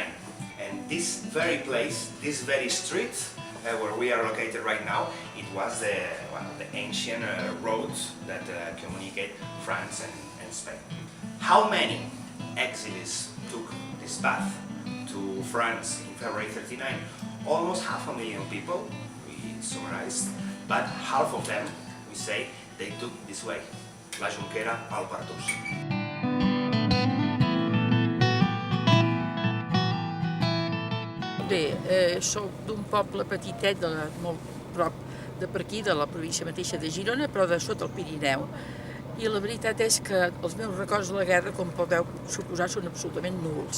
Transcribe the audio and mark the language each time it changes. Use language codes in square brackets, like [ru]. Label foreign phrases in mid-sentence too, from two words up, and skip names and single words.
[en] And this very place, this very street where we are located right now, it was one of the ancient roads that communicate France and Spain. How many exiles took this path to France in February '39? Almost 500,000 people, we summarized, but half of them, we say, they took this way, La Junquera al Partús. [ca] Bé, soc d'un poble petitet, molt prop de per aquí, de la província mateixa de Girona, però de sota el Pirineu. I la veritat és que els meus records de la guerra, com podeu suposar, són absolutament nuls.